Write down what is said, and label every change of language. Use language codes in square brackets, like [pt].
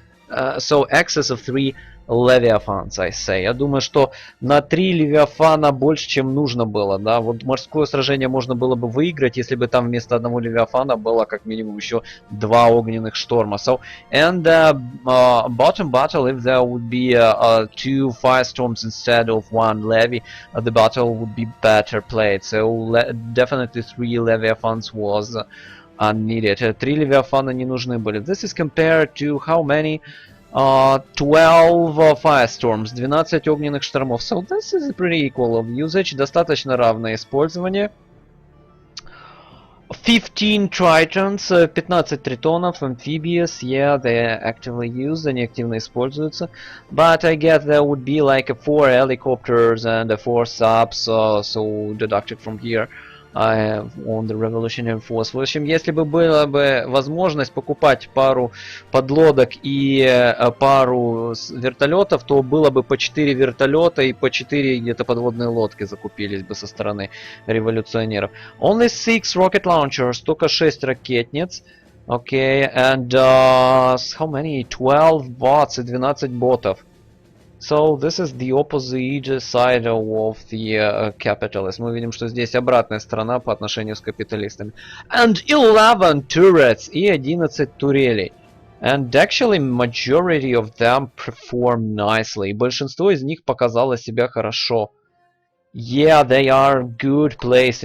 [en] So excess of 3 Leviathans, I say. [ru] Я думаю, что на 3 Левиафана больше, чем нужно было, да. Вот морское сражение можно было бы выиграть, если бы там вместо одного Левиафана было как минимум еще 2 огненных шторма. [en] So, and bottom battle, if there would be 2 firestorms instead of 1 levy, the battle would be better played. So, definitely 3 Leviathans was unneeded. [ru] 3 Левиафана не нужны были. [en] This is compared to how many? 12 firestorms, [ru] 12 огненных штормов. [en] So this is pretty equal of usage, [ru] достаточно равное использование. [en] 15 tritons, [ru] 15 тритонов, [en] amphibious, yeah, they're actively used, [ru] они активно используются. [en] But I guess there would be like 4 helicopters and 4 subs, so deducted from here. On the Revolutionary Force. [ru] В общем, если бы была бы возможность покупать пару подлодок и пару вертолетов, то было бы по 4 вертолета и по 4 где-то подводные лодки закупились бы со стороны революционеров. [en] Only 6 rocket launchers, [ru] только 6 ракетниц. [en] Okay, and how many? 12 bots [ru] и 12 ботов. [en] So this is the opposite side of the capitalists. [ru] Мы видим, что здесь обратная сторона по отношению с капиталистами. [en] And 11 turrets [ru] и 11 турелей. [en] And actually majority of them perform nicely. [ru] И большинство из них показало себя хорошо. [en] Yeah, they are good place.